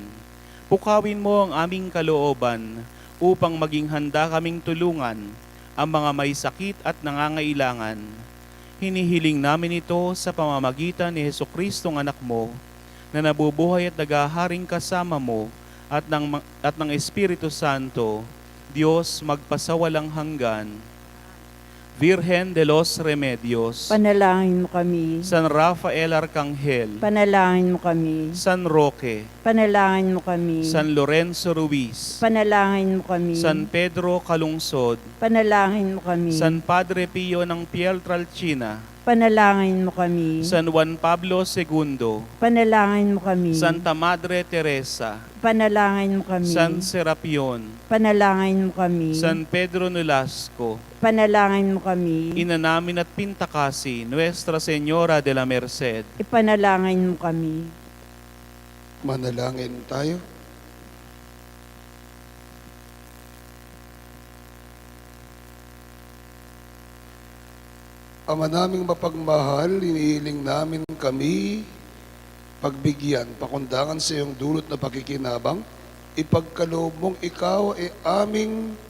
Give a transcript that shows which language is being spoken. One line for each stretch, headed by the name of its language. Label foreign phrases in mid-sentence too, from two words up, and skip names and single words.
Filipino: Pukawin mo ang aming kalooban upang maging handa kaming tulungan ang mga may sakit at nangangailangan. Hinihiling namin ito sa pamamagitan ni Jesucristong anak mo, na nabubuhay at naghaharing kasama mo at ng Espiritu Santo, Diyos magpasawalang hanggan. Virgen de los Remedios, Panalangin mo kami. San Rafael Arcangel, Panalangin mo kami. San Roque, Panalangin mo kami. San Lorenzo Ruiz, Panalangin mo kami. San Pedro Calungsod, Panalangin mo kami. San Padre Pio ng Pietrelcina, Panalangin mo kami. San Juan Pablo II, Panalangin mo kami. Santa Madre Teresa, Panalangin mo kami. San Serapion, Panalangin mo kami. San Pedro Nolasco, Panalangin mo kami. Ina namin at Pintakasi, Nuestra Señora de la Merced, Ipanalangin mo kami. Manalangin tayo. Ama naming mapagmahal, inihiling namin kami pagbigyan, pakundangan sa iyong dulot na pakikinabang, ipagkaloob mong ikaw ay aming